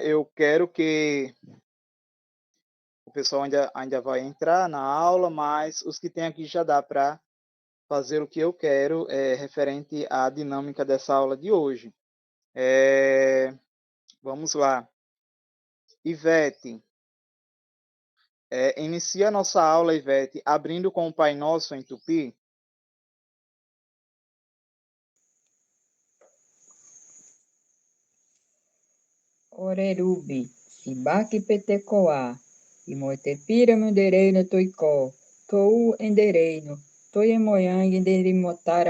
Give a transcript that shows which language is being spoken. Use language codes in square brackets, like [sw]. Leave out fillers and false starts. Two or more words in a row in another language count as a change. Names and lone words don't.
[pt] Eu quero que o pessoal ainda vai entrar na aula, mas os que tem aqui já dá para fazer o que eu quero referente à dinâmica dessa aula de hoje. Vamos lá. Ivete, inicia a nossa aula, Ivete, abrindo com o Pai Nosso em Tupi. [tpw] Orerubi, Sibaki Petecoa, Imoitepira Mundereino Toicó, Tou Endereino, Toiemoyang Enderimotara